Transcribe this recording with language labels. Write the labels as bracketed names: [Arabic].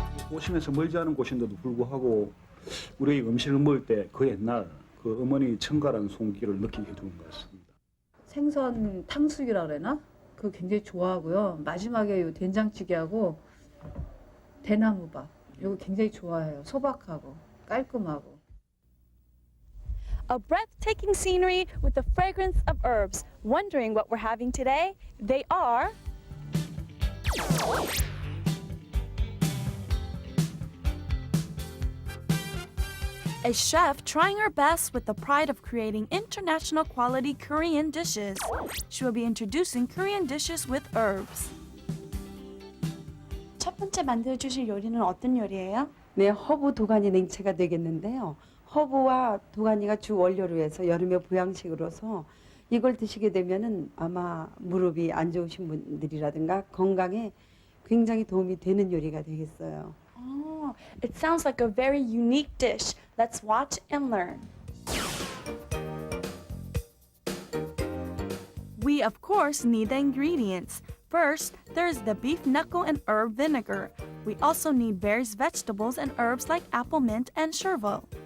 [Korean] 도심에서 멀지 않은 곳인데도 불구하고 우리 음식을 먹을 때 그 옛날 그 어머니 청가라는 손길을 느끼게 해주는 것 같습니다. 생선 탕수육이라 그러나? 그거 굉장히 좋아하고요. 마지막에 요 된장찌개하고 대나무밥 이거 굉장히 좋아해요. 소박하고 깔끔하고. [English] A breathtaking scenery with the fragrance of herbs. Wondering what we're having today? They are a chef trying her best with the pride of creating international quality Korean dishes. She will be introducing Korean dishes with herbs. [Korean] 첫 번째 만들어 주실 요리는 어떤 요리예요? 네, 허브 도가니 냉채가 되겠는데요. 허브와 도가니가 주 원료로 해서 여름의 보양식으로서 이걸 드시게 되면은 아마 무릎이 안 좋으신 분들이라든가 건강에 굉장히 도움이 되는 요리가 되겠어요. [English] Oh, it sounds like a very unique dish. Let's watch and learn. We, of course, need the ingredients. First, there's the beef knuckle and herb vinegar. We also need various vegetables and herbs like apple mint and chervil.